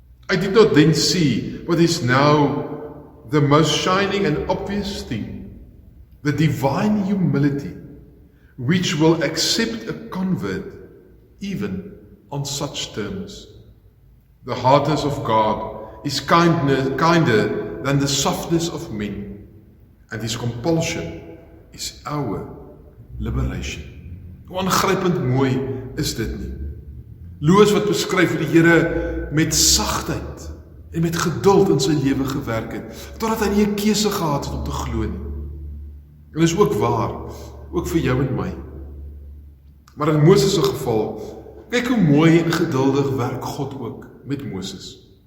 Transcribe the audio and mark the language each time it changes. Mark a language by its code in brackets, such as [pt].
[en] I did not then see what is now the most shining and obvious thing, the divine humility, which will accept a convert even on such terms. The hardness of God is kinder than the softness of men, and His compulsion is our liberation. [af] Hoe aangrypend mooi is dit nie? Louis wat beskryf hoe die Here met sagtheid en met geduld in sy lewe gewerk het, totdat hy nie 'n keuse gehad het om te glo nie. En dis ook waar, ook vir jou en my. Maar in Moses se geval, kyk hoe mooi en geduldig werk God ook met Moses.